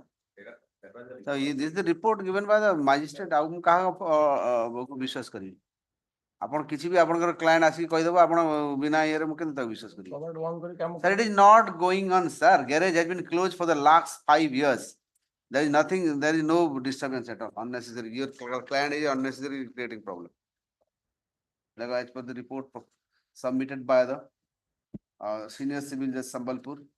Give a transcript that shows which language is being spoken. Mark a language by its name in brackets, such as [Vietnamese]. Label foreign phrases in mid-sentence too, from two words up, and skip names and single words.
[English] So this is the report given by the magistrate. [Odia] ଆଉ ମୁଁ କାହାକୁ ବିଶ୍ୱାସ କରିବି ଆପଣ କିଛି ବି ଆପଣଙ୍କର କ୍ଲାଏଣ୍ଟ ଆସିକି କହିଦେବ ଆପଣ ବିନା ଇଏରେ ମୁଁ କେମିତି ତାକୁ ବିଶ୍ୱାସ କରିବି [English] Covered one [Odia] କରି କାମ [English] sir, it is not going on, sir. Garage has been closed for the last 5 years. There is nothing, there is no disturbance at all. Unnecessary. Your client is unnecessarily creating problem. Like as per the report submitted by the senior civil judge Sambalpur.